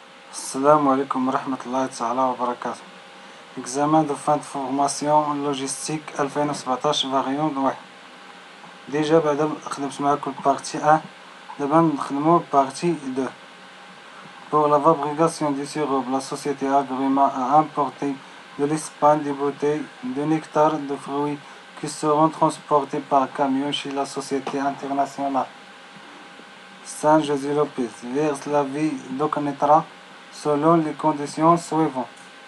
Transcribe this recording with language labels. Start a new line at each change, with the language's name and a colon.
Arabic: السلام عليكم ورحمة الله تعالى وبركاته.
French: Examen de fin de formation logistique 2017
Arabic: فاريون واحد. ديجا بعدا خدمت معاكم بارتي 1، دابا نخدمو بارتي 2.
French: Pour la fabrication du sirop, la société Agruma a importé de l'Espagne des bouteilles de nectar de fruits qui seront transportées par camion chez la société internationale Saint-José-Lopez vers la ville d'Ocanetra selon les conditions suivantes.